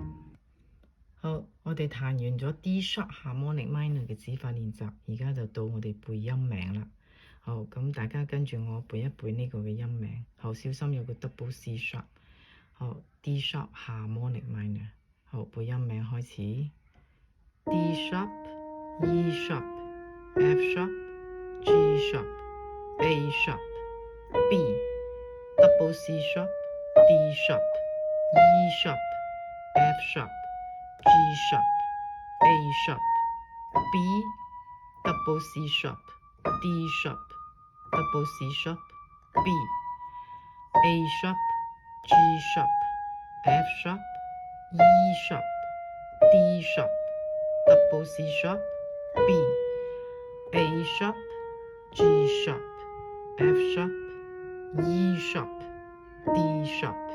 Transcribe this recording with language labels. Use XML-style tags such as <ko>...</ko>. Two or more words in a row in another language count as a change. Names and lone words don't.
<yue>好，我哋彈完咗</yue> <en>D sharp harmonic minor</en> <yue>嘅指法練習，而家就到我哋背音名啦。好，咁大家跟住我背一背呢個嘅音名。好，小心有個</yue> <en>double C sharp。</en> <yue>好，</yue> <en>D sharp harmonic minor。</en> <yue>好，背音名開始</yue> <en>D sharp E sharp F sharp G sharp A sharp B double C sharp D sharp E sharp F sharp G sharp A sharp B double C sharp D sharp double C sharp B A sharp G sharp F sharp E sharp D sharp double C sharp B A sharp G sharp F sharp E sharp D sharp。</en>